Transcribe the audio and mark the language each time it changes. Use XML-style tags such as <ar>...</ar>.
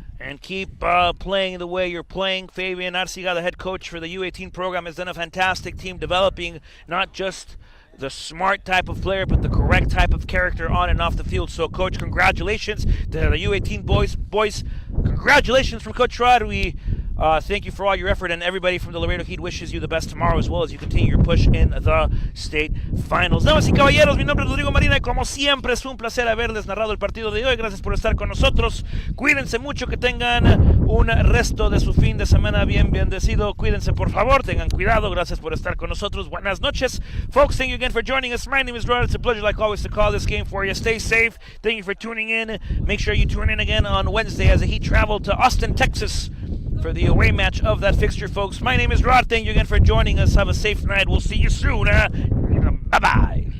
<en>And keep playing the way you're playing. Fabian Arciga, the head coach for the U18 program, has done a fantastic team developing not just the smart type of player, but the correct type of character on and off the field. So, Coach, congratulations to the U18 boys. Boys, congratulations from Coach Rod. We thank you for all your effort, and everybody from the Laredo Heat wishes you the best tomorrow as well as you continue your push in the state finals.</en> <es>Damas y caballeros, mi nombre es Rodrigo Marina y como siempre es un placer haberles narrado el partido de hoy. Gracias por estar con nosotros. Cuídense mucho, que tengan un resto de su fin de semana bien bendecido. Cuídense, por favor, tengan cuidado. Gracias por estar con nosotros. Buenas noches.</es> <en>Folks, thank you again for joining us. My name is Rod. It's a pleasure, like always, to call this game for you. Stay safe. Thank you for tuning in. Make sure you tune in again on Wednesday as the Heat travel to Austin, Texas, for the away match of that fixture, folks. My name is Rod. Thank you again for joining us. Have a safe night. We'll see you soon. Bye-bye.</en>